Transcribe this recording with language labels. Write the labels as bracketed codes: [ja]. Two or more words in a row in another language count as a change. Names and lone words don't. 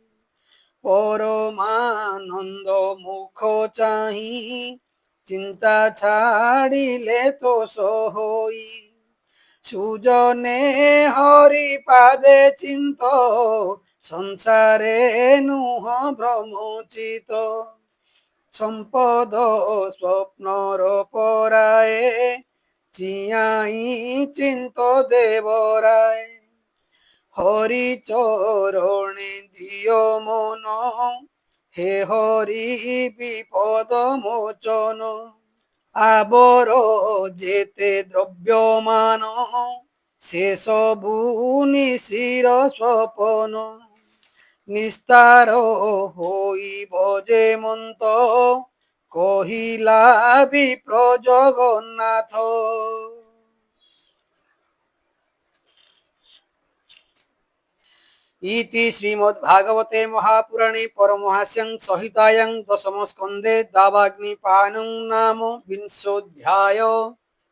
[or] ପରମାନନ୍ଦ ମୁଖ ଚାହିଁ ଚିନ୍ତା ଛାଡ଼ିଲେ ତୋଷ ହୋଇ ସୁଜନେ ହରି ପାଦେ ଚିନ୍ତ ସଂସାରେ ନୁହ ଭ୍ରମଚିତ ସମ୍ପଦ ସ୍ୱପ୍ନର ପରାଏ ଚିଆଇଁ ଚିନ୍ତ ଦେବରାଏ হরি ଚରଣେ ଦିଅ ମନ ହେ ହରି ବିପଦ ମୋଚନ ଆବର ଯେତେ ଦ୍ରବ୍ୟମାନ ସେ ସବୁ ନିଶିର ସ୍ୱପନ ନିସ୍ତାର ହଇବ ଯେ ମନ୍ତ କହିଲା ବିପ୍ର ଜଗନ୍ନାଥ [sa] इति श्रीमद्भागवते महापुराणे परमहास्यं संहितायां दशमस्कन्धे दावाग्निपानं नाम विंशोऽध्यायः।